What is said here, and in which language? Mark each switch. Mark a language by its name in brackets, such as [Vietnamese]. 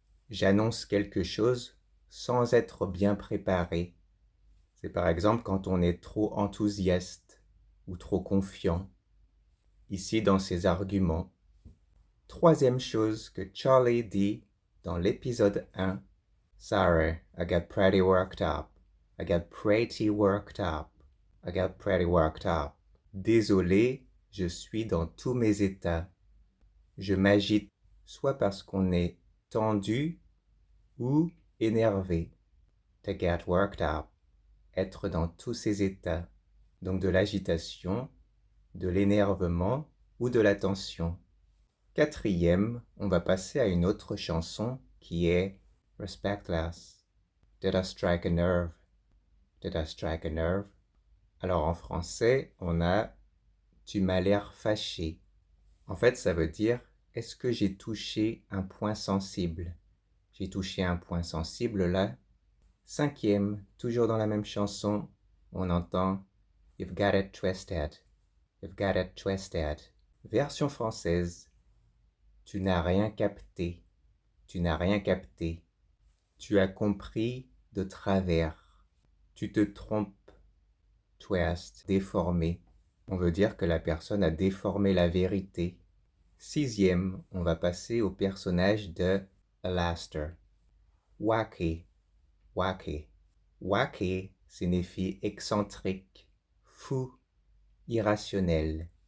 [French] J'annonce quelque chose sans être bien préparé. C'est par exemple quand on est trop enthousiaste ou trop confiant. Ici dans ses arguments. Troisième chose que Charlie dit dans l'épisode 1. [English] Sorry, I got pretty worked up. I got pretty worked up. I got pretty worked up. [French] Désolé, je suis dans tous mes états. Je m'agite soit parce qu'on est tendu ou énervé. [English] To get worked up. [French] Être dans tous ses états. Donc de l'agitation, de l'énervement ou de la tension. Quatrième, on va passer à une autre chanson qui est Respectless. [English] Did I strike a nerve? Did I strike a nerve? [French] Alors en français, on a tu m'as l'air fâché. En fait, ça veut dire est-ce que j'ai touché un point sensible? J'ai touché un point sensible là. Cinquième, toujours dans la même chanson, on entend [English] You've got it twisted. You've got it twisted. [French] Version française. Tu n'as rien capté. Tu n'as rien capté. Tu as compris de travers. Tu te trompes. Twist, déformé. On veut dire que la personne a déformé la vérité. Sixième, on va passer au personnage de Alastair. Wacky, wacky. Wacky signifie excentrique, fou, irrationnel.